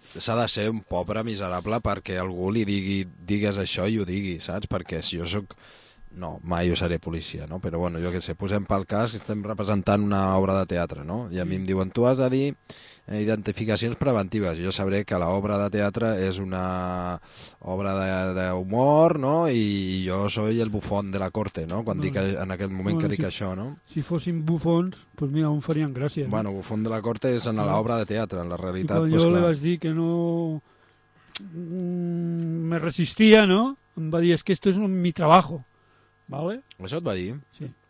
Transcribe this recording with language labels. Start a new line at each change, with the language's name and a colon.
Catalan: S'ha de ser un pobre miserable perquè algú li digues això i ho digui, saps? Perquè si jo sóc... No, mai jo seré policia, no? Però bueno, jo què sé, posem pel cas que estem representant una obra de teatre, no? I a mi em diuen, tu has de dir identificacions preventives. Jo sabré que l'obra de teatre és una obra d'humor, no? I jo
Spanish: soy el bufón de la corte, no?
Catalan: Quan dic, en aquell moment bueno, que dic si, això, no? Si fossin bufons, doncs pues mira, on farien gràcia. Bueno,
Spanish: bufón de la corte
Catalan: és en l'obra de teatre, en la realitat, doncs jo pues, li vaig dir que no... me resistia, no? Em va dir, és que
Spanish: esto es mi trabajo.
Catalan: ¿Vale? Això et va dir. Sí.